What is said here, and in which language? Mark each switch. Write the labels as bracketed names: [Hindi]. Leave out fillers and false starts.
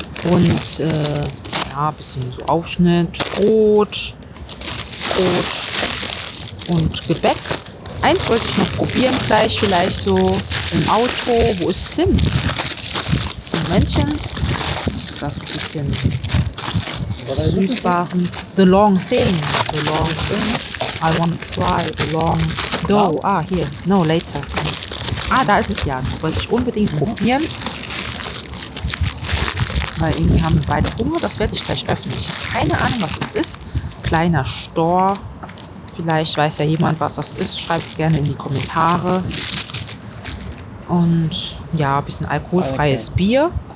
[German] Und ein bisschen so Aufschnitt, Brot und Gebäck. Eins wollte ich noch probieren, gleich vielleicht so im Auto. Wo ist es hin? Momentchen. Das ist ein bisschen Süßwaren. [English] The long thing. I want to try the long dough. [German] Ah, hier. [English] No, later. [German] Ah, da ist es ja. Das wollte ich unbedingt probieren. Weil irgendwie haben wir beide Hunger. Das werde ich gleich öffnen. Ich habe keine Ahnung, was es ist. Kleiner Store. Vielleicht weiß ja jemand, was das ist. Schreibt gerne in die Kommentare. Und ja, ein bisschen alkoholfreies Bier.